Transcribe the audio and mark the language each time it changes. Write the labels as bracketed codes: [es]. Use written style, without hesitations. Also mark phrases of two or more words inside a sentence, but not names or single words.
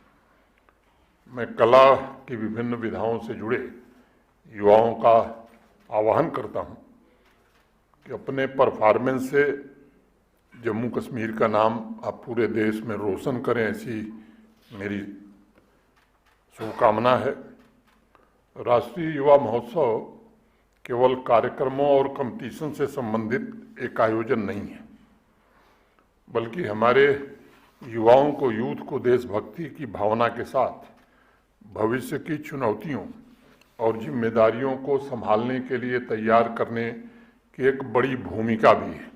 [hi] मैं कला की विभिन्न विधाओं से जुड़े युवाओं का आवाहन करता हूँ कि अपने परफॉर्मेंस से जम्मू कश्मीर का नाम आप पूरे देश में रोशन करें, ऐसी मेरी शुभ कामना है. राष्ट्रीय युवा महोत्सव केवल कार्यक्रमों और कॉम्पिटिशन से संबंधित एक आयोजन नहीं है, बल्कि हमारे युवाओं को यूथ को देश भक्ति की भावना के साथ भविष्य की चुनौतियों और ज़िम्मेदारियों को संभालने के लिए तैयार करने की एक बड़ी भूमिका भी है.